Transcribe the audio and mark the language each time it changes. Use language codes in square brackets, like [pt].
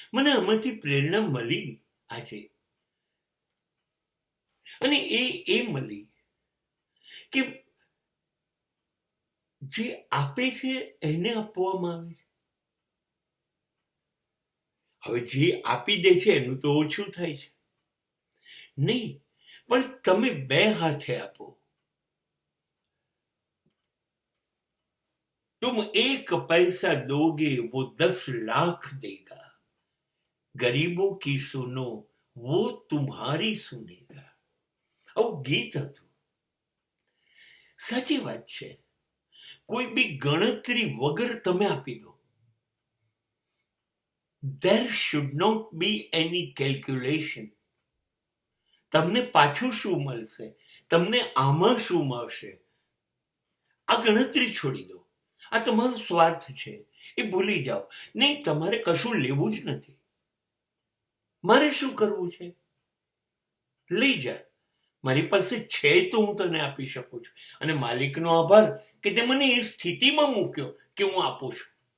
[gu] મને આમાંથી પ્રેરણા મળી આજે, અને એ મળી કે જે આપે છે એને આપવામાં આવે છે. હવે જે આપી દે છે એનું તો ઓછું થાય છે નહીં, પણ તમે 2 હાથે આપો. [hi] तुम 1 पैसा दोगे वो 10 लाख देगा, गरीबों की सुनो वो तुम्हारी सुनेगा. [gu] આવું ગીત હતું. સાચી વાત છે, કોઈ બી ગણતરી વગર તમે આપી દો. [en] There should not be any calculation. [gu] તમને પાછું શું મળશે, તમને આમાં શું મળશે, આ ગણતરી છોડી દો. આ તમારો સ્વાર્થ છે, એ ભૂલી જાઓ. નહીં, તમારે કશું લેવું જ નથી. મારે શું કરવું છે, લઈ જા. મારી પાસે છે તો હું તને આપી શકું છું, અને માલિકનો આભાર કે તે મને એ સ્થિતિમાં મૂક્યો કે હું આપું છું.